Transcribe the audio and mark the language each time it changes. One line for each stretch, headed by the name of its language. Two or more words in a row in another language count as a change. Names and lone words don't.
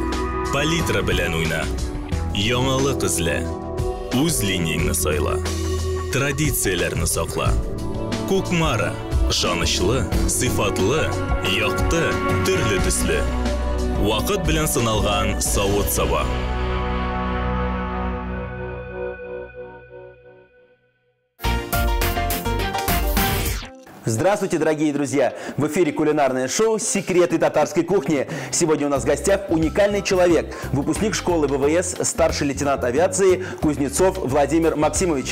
Tatar: Палитра белән уйна. Яңалык эзлә. Үз линияңне сайла. Традицияләрне сакла. Кукмара. Ышанычлы, сыйфатлы, якты, төрле төсле. Вакыт белән сыналган савыт-саба.
Russian: Здравствуйте, дорогие друзья! В эфире кулинарное шоу «Секреты татарской кухни». Сегодня у нас в гостях уникальный человек, выпускник школы ВВС, старший лейтенант авиации Кузнецов Владимир Максимович.